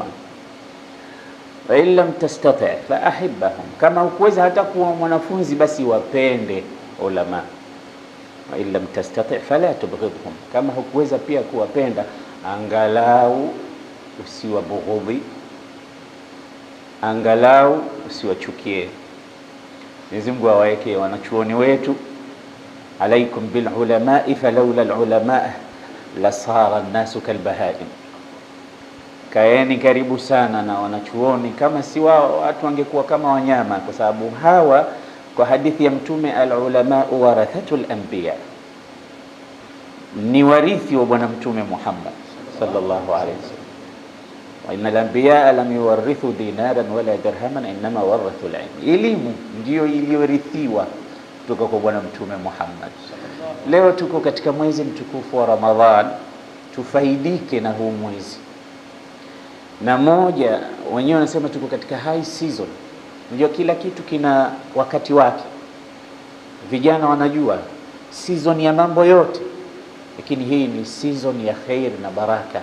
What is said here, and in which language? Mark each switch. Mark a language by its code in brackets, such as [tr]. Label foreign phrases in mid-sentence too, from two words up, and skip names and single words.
[ar] وإن لم تستطع فأحببهم, [sw] kama hukuweza hata kuwa mwanafunzi basi wapende ulama. [ar] وإن لم تستطع فلا تبغضهم, [sw] kama hukuweza pia kuwapenda angalau usiwabughudhi, angalau usiwachukie. Mwenyezi Mungu awaweke wanachuoni wetu, [ar] عليكم بالعلماء فلولا العلماء لصار الناس كالبهائم. [sw] Kaeni karibu sana na wanachuoni, kama si wao watu wangekuwa kama wanyama, kwa sababu hawa, kwa hadithi ya Mtume, [ar] العلماء ورثة الأنبياء, [sw] ni warithi wa bwana Mtume Muhammad [ar] صلى الله عليه وسلم. وإن الأنبياء لم يورثوا دينارا ولا درهما إنما ورثوا العلم. [sw] Elimu ndio iliyorithiwa kutoka kwa bwana Mtume Muhammad. Leo tuko katika mwezi mtukufu wa Ramadhan, tufaidike na huu mwezi. Na moja, wenyewe wanasema tuko katika [en] high season. [sw] Ndio kila kitu kina wakati wake. Vijana wanajua season ya mambo yote, lakini hii ni season ya khair na baraka.